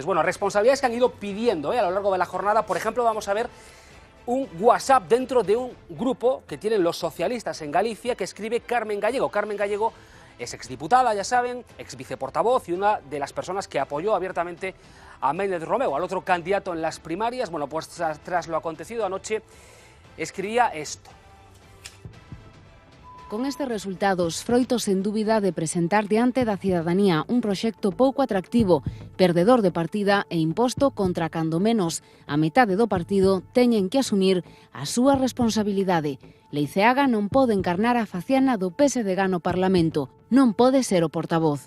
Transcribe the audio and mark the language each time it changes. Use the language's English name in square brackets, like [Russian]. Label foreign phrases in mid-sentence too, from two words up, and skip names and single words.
[Spanish] Bueno, responsabilidades que han ido pidiendo a lo largo de la jornada. Por ejemplo, vamos a ver un WhatsApp dentro de un grupo que tienen los socialistas en Galicia, que escribe Carmen Gallego. Carmen Gallego es exdiputada, ya saben, exviceportavoz y una de las personas que apoyó abiertamente a Méndez Romeu, al otro candidato en las primarias. Bueno, pues tras lo acontecido anoche, escribía esto. [Galician] Con estes resultados, froitos sen dúbida de presentar diante da cidadanía un proxecto pouco atractivo, perdedor de partida e imposto contra cando menos a metade do partido teñen que asumir a súa responsabilidade. Leiceaga non pode encarnar a faciana do PSDG no Parlamento, non pode ser o portavoz.